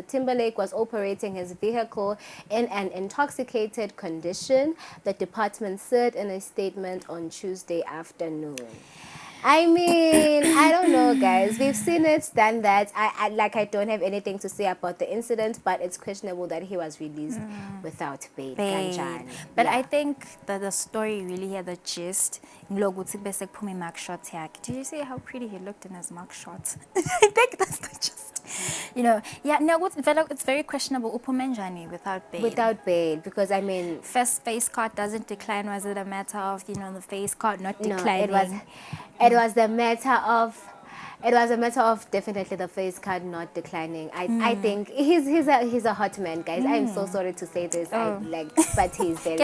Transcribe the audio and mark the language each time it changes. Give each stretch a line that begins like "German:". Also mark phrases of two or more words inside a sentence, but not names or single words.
English: Timberlake was operating his vehicle in an intoxicated condition, the department said in a statement on Tuesday afternoon. I mean, I don't know, guys. We've seen it, done that. I don't have anything to say about the incident, but it's questionable that he was released without bail.
Zulu: Kanjani?
English: But Yeah. I think that the story really had the gist.
Zulu: Ngilokuthi bese kuphuma i-mugshot yakhe.
English: Did you see how pretty he looked in his mugshot? I think that's the gist. Yeah, no, it's very questionable.
Zulu: Uphume njani
English: without bail. Without bail, because I mean, First face card doesn't decline. Was it a matter of, the face card not no, declining? it was a matter of definitely the face card not declining. I think he's a hot man, guys. I'm so sorry to say this, but he's very